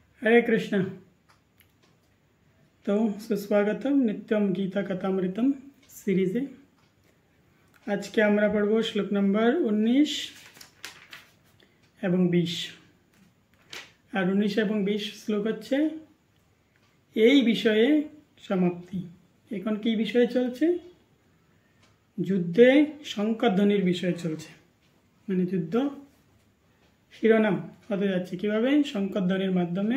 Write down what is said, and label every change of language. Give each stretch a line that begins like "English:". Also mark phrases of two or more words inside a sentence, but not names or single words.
Bangla: हरे कृष्ण। তো সুস্বাগতম নিত্যম গীতা কথামৃতম সিরিজে। আজকে আমরা পড়ব শ্লোক নম্বর 19 এবং 20 আর 19 এবং 20 শ্লোক হচ্ছে এই বিষয়ে সমাপ্তি। এখন কি বিষয়ে চলছে? যুদ্ধে শঙ্খধ্বনির বিষয়ে চলছে, মানে যুদ্ধ শিরোনাম হতে যাচ্ছে কিভাবে শঙ্খধ্বনির মাধ্যমে।